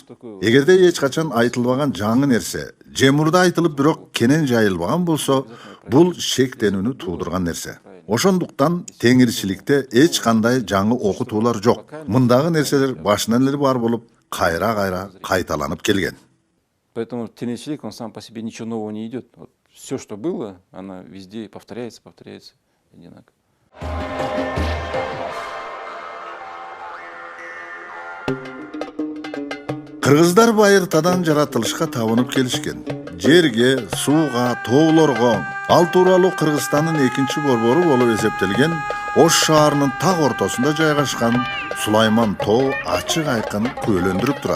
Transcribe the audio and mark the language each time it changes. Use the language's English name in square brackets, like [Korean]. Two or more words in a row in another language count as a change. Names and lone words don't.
[Kyrgyz] Эгерде эч качан айтылбаган жаңы нерсе, же мурда айтылып, бирок кенен жайылбаган болсо, бул шектенүүнү туудурган нерсе. Ошондуктан теңирчиликте эч кандай жаңы окутуулар жок. Мындагы нерселер башынан эле бар болуп, кайра-кайра кайталанып келген. [Russian] Поэтому теңирчилик, он сам по себе ничего нового не идет. Вот все, что было, оно везде повторяется одинаково. [Kyrgyz] Кыргыздар байыртадан жаратылышка табынып келишкен. Жерге, сууга, тоолорго, ал тууралуу Кыргызстандын экинчи борбору болуп эсептелген Ош шаарынын так ортосунда жайгашкан Сулайман тоо ачык айкын күбөлөндүрүп турат.